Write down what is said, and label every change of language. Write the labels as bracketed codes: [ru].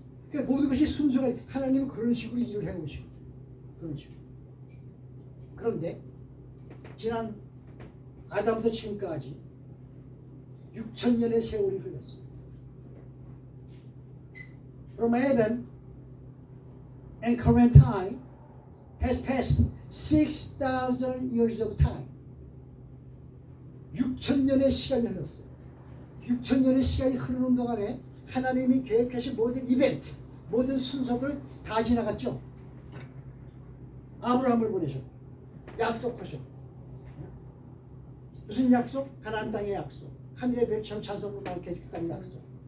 [ko] 그러니까 모든 것이 순서가, 하나님은 그런 식으로 일을 해오시고 그런 식으로. 그런데 지난 아담부터 지금까지 6,000년의 세월이 흘렀어요. [en] From Adam and current time has passed 6,000 years of time. [ko] 6,000년의 시간이 흘렀어요. 6,000년의 시간이 흐르는 동안에 하나님이 계획하신 모든 이벤트, 모든 순서들 다 지나갔죠. 아브라함을 보내셨고, 약속하셨고. 무슨 약속? 가나안 땅의 약속. 하늘의 별처럼 자손으로 많게 해줄 땅 약속.